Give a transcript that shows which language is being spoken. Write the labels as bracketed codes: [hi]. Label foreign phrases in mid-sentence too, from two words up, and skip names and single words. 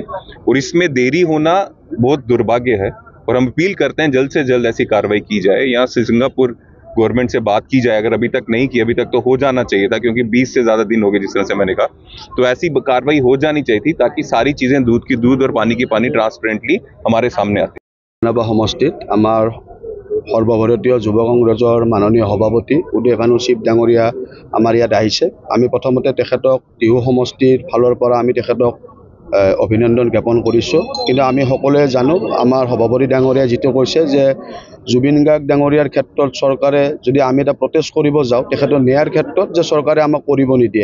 [hi] और इसमें देरी होना बहुत दुर्भाग्य है, और हम अपील करते हैं जल्द से जल्द ऐसी कार्रवाई की जाए। यहाँ से सिंगापुर गवर्नमेंट से बात की जाए, अगर अभी तक नहीं की, अभी तक तो हो जाना चाहिए था, क्योंकि 20 से ज़्यादा दिन हो गए जिस तरह से मैंने कहा, तो ऐसी कार्रवाई हो जानी चाहिए थी, ताकि सारी चीज़ें दूध की दूध और पानी की पानी ट्रांसपेरेंटली हमारे सामने आती। [as] সমষ্টিত আমাৰ সৰ্বভাৰতীয় যুৱ কংগ্ৰেছৰ মাননীয় সভাপতি উদয়ভানু শিৱ ডাঙৰীয়া আমাৰ ইয়াত আহিছে। আমি প্ৰথমতে তেখেতক টিহু সমষ্টিৰ ফালৰ পৰা আমি তেখেতক অভিনন্দন জ্ঞাপন কৰিছোঁ। কিন্তু আমি সকলোৱে জানো, আমাৰ সভাপতি ডাঙৰীয়াই যিটো কৈছে যে জুবিন গাৰ্গ ডাঙৰীয়াৰ ক্ষেত্ৰত চৰকাৰে যদি আমি এটা প্ৰটেষ্ট কৰিব যাওঁ, তেখেতৰ ন্যায়ৰ ক্ষেত্ৰত যে চৰকাৰে আমাক কৰিব নিদিয়ে।